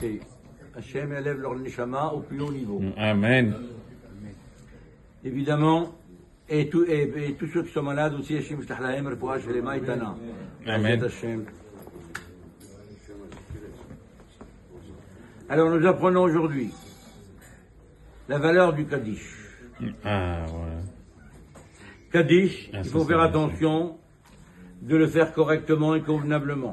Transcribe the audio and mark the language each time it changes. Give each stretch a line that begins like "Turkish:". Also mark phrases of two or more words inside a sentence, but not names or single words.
French: Et Hachem élève leur neshama au plus haut niveau. Amen. Évidemment, et tous ceux qui sont malades aussi,
Hebrew: השם ישלח להם רפואה שלמה איתנה.
French: Amen. Hachem. Alors nous apprenons aujourd'hui la valeur du Kaddish. Ah, voilà. Kaddish, Ah, il ça, faut c'est faire vrai, attention de le faire correctement et convenablement.